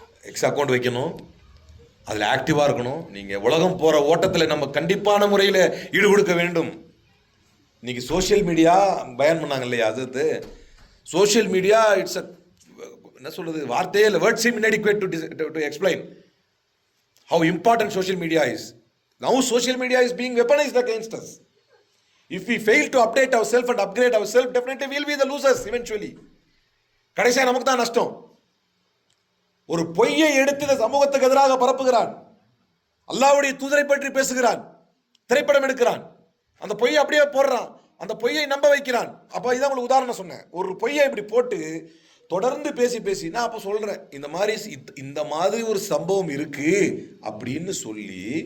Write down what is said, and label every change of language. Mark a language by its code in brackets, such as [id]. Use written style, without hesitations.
[ta] X account வைக்கணும், அதில் ஆக்டிவாக இருக்கணும். நீங்கள் உலகம் போகிற ஓட்டத்தில் நம்ம கண்டிப்பான முறையில் ஈடு கொடுக்க வேண்டும். இன்னைக்கு சோஷியல் மீடியா பயன் பண்ணாங்க இல்லையா, அது சோஷியல் மீடியா இட்ஸ் என்ன சொல்கிறது, வார்த்தையே இல்லை, [en] Words um inadequate to explain how important social media is. Now social media is being weaponized against us. If we fail to update ourselves and upgrade ourselves, definitely we will be the losers eventually. [ta] கடைசியா நமக்கு தான் நஷ்டம். ஒரு பொய்யை எடுத்து இந்த சமூகத்துக்கு எதிராக பரப்புகிறான், அல்லாஹ்வுடைய தூதரை பற்றி பேசுகிறான், திரைப்படம் எடுக்கிறான், அந்த பொய்யை அப்படியே போடுறான், அந்த பொய்யை நம்ப வைக்கிறான். அப்போ இதான் உங்களுக்கு உதாரணம் சொன்னேன். ஒரு பொய்யை இப்படி போட்டு தொடர்ந்து பேசி நான் அப்போ சொல்கிறேன், இந்த மாதிரி ஒரு சம்பவம் இருக்கு அப்படின்னு சொல்லி.